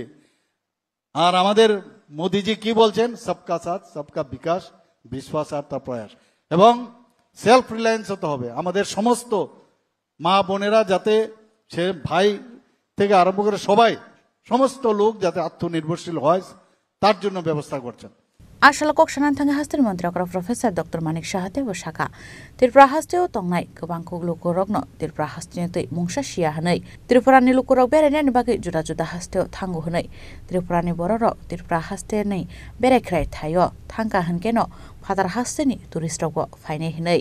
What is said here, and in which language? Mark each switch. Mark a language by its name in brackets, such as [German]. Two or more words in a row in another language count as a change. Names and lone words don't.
[Bangla] আর আমাদের মোদিজি কি বলছেন, [Hindi] सबका साथ सबका विकास, [Bangla] বিশ্বাসার্থ প্রয়াস, এবং [English] self reliance [Bangla] হতে হবে। আমাদের সমস্ত মা বোনেরা যাতে, সে ভাই থেকে আরম্ভ করে সবাই, সমস্ত লোক যাতে আত্মনির্ভরশীল হয়, তার জন্য ব্যবস্থা করছেন। [Kok Borok] Asal kok sanan tanga hastir Mantri Akra Profesor Dr. Manik Shahate Washaka. Tirpra hasteo tongnai kebang kuglu korogno tirpra hastine tei mungsha shia hanai. Tirpra ni lukurok berenen bagi juda-juda hasteo tanggu hanai. Tirpra ni bororo tirpra haste nei berekrai thayo thangka hankeno phatar haste ni turistrogo faine hanai.